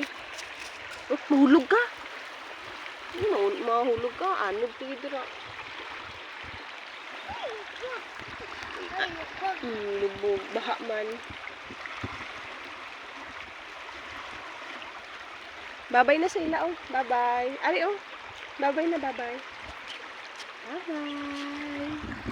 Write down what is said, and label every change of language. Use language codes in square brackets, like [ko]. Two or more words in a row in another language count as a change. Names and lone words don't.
[ceb] Oh, mahulog ka. Mahulog ka. Anog to dira. Lubog. Baha man. Babay na sila, oh. Bye-bye. Ari, oh. Bye-bye na, bye-bye. Bye-bye.